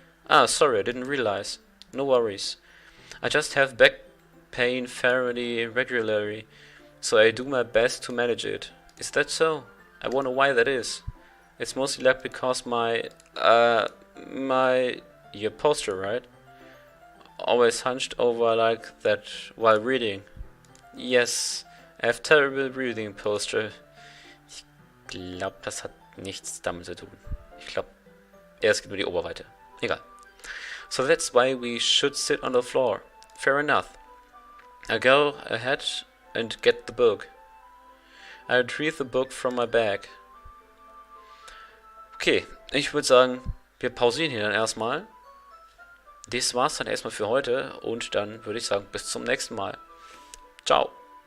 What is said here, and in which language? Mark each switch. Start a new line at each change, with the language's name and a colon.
English: Ah, sorry, I didn't realize. No worries. I just have back pain fairly regularly, so I do my best to manage it. Is that so? I wonder why that is. It's mostly like because your posture, right? Always hunched over like that while reading. Yes, I have terrible reading posture.
German: Ich glaube, das hat nichts damit zu tun. Ich glaube, es geht nur die Oberweite. Egal.
English: So that's why we should sit on the floor. Fair enough. I go ahead and get the book. I retrieve the book from my bag.
German: Okay, ich würde sagen, wir pausieren hier dann erstmal. Das war's dann erstmal für heute und dann würde ich sagen, bis zum nächsten Mal. Ciao.